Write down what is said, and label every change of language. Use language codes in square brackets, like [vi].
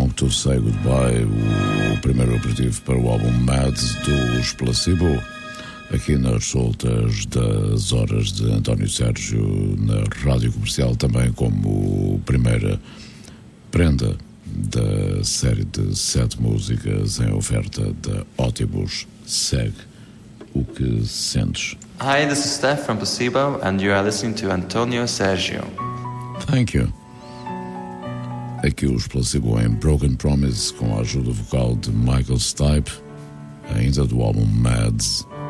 [pt] Say Goodbye, o primeiro aperitivo para o álbum Mad dos Placebo, aqui nas soltas das horas de António Sérgio na Rádio Comercial, também como primeira prenda da série de sete músicas em oferta da Ótibus. Segue o que sentes. [en] Hi, this is Steph from Placebo and you are listening to António Sérgio. Thank you. [pt] Aqui os Placebo em Broken Promise, com a ajuda vocal de Michael Stipe, ainda do álbum Mads.